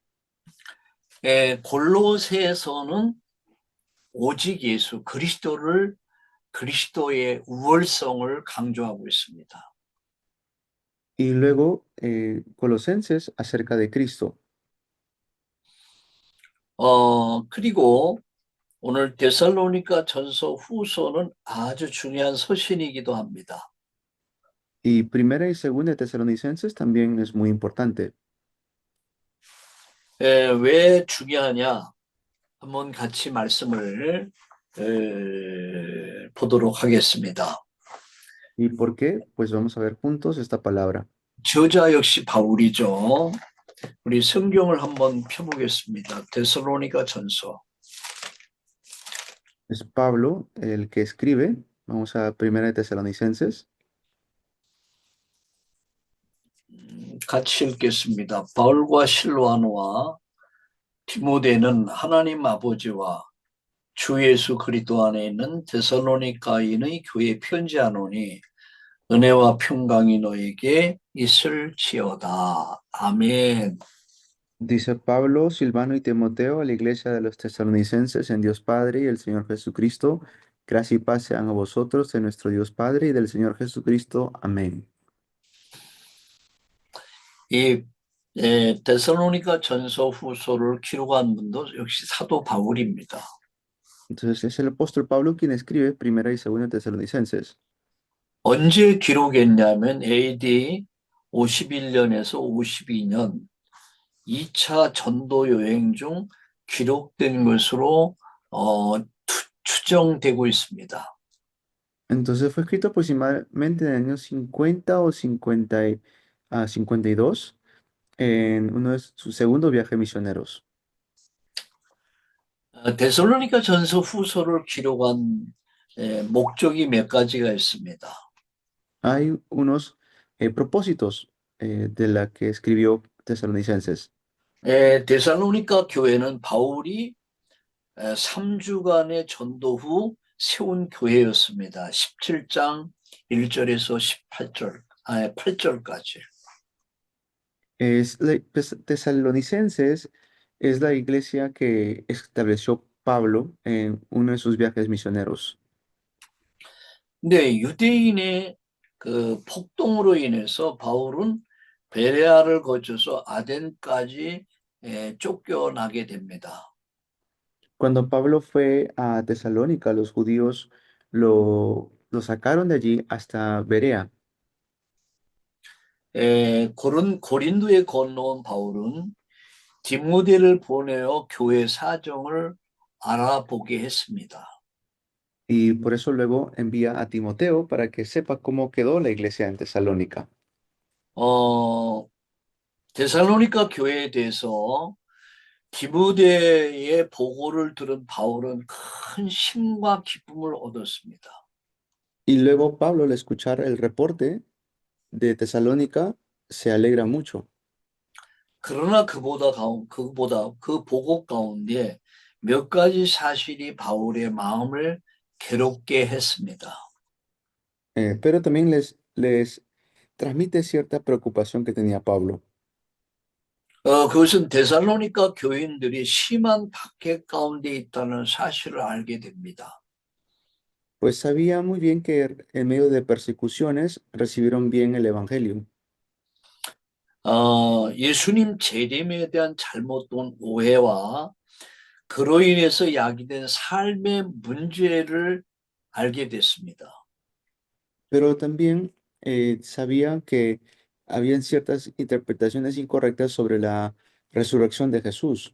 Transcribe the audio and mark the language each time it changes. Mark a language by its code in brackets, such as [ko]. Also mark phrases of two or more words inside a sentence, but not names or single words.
[ko] 골로새서는 오직 예수 그리스도의 우월성을 강조하고 있습니다. [es] Y luego Colosenses acerca de Cristo. [ko] 그리고 오늘 데살로니가 전서 후서는 아주 중요한 서신이기도 합니다. [es] Y primera y segunda de Tesalonicenses también es muy importante. [ko] 왜 중요하냐? 한번 같이 말씀을 보도록 하겠습니다. [es] ¿Y por qué? Pues vamos a ver juntos esta palabra. [ko] 저자 역시 바울이죠. 우리 성경을 한번 펴보겠습니다. 데살로니가 전서. [es] Es Pablo el que escribe. Vamos a primera de Tesalonicenses. [ko] 같이 읽겠습니다. 바울과 실로아노와 디모데는 하나님 아버지와 주 예수 그리스도 안에 있는 데살로니가인의 교회 편지하노니 은혜와 평강이 너에게 있을지어다. 아멘. [es] Dice Pablo, Silvano y Timoteo a la iglesia de los tesalonicenses en Dios Padre y el Señor Jesucristo. Gracia y paz sean a vosotros de nuestro Dios Padre y del Señor Jesucristo. Amén. [ko] 이 데살로니가 전서 후서를 기록한 분도 역시 사도 바울입니다. [es] Entonces es el apóstol Pablo quien escribe primera y segunda tesalonicenses. [ko] 언제 기록했냐면 AD 51년에서 52년 2차 전도 여행 중 기록된 것으로 추정되고 있습니다. [es] Entonces fue escrito aproximadamente en el año 50 o 52 en uno de sus segundos viajes misioneros. [ko] 데살로니가 전서 후서를 기록한 목적이 몇 가지가 있습니다. [es] Hay unos propósitos de la que escribió Tesalonicenses. [ko] 데살로니가 교회는 바울이 3주간의 전도 후 세운 교회였습니다. 17장 1절에서 8절까지. [es] Tesalonicenses Es la iglesia que estableció Pablo en uno de sus viajes misioneros. [ko] 근데 유대인의 그 폭동으로 인해서 바울은 베레아를 거쳐서 아덴까지 쫓겨나게 됩니다. [es] Cuando Pablo fue a Tesalónica, los judíos lo sacaron de allí hasta Berea. [ko] 고린도에 건너온 바울은 디모데를 보내어 교회 사정을 알아보게 했습니다. [es] Y por eso luego envía a Timoteo para que sepa cómo quedó la iglesia en Tesalónica. [ko] 어, 데살로니가 교회에 대해서 디모데의 보고를 들은 바울은 큰 힘과 기쁨을 얻었습니다. [es] Y luego Pablo, al escuchar el reporte de Tesalónica, se alegra mucho. [ko] 그러나 그보다 그 보고 가운데 몇 가지 사실이 바울의 마음을 괴롭게 했습니다. [es] Pero también les transmite cierta preocupación que tenía Pablo. [ko] 그것은 데살로니가 교인들이 심한 박해 가운데 있다는 사실을 알게 됩니다. [es] Pues sabía muy bien que en medio de persecuciones recibieron bien el evangelio. [ko] 예수님 재림에 대한 잘못된 오해와 그로 인해서 야기된 삶의 문제를 알게 됐습니다. [es] Pero también sabía que habían ciertas interpretaciones incorrectas sobre la resurrección de Jesús.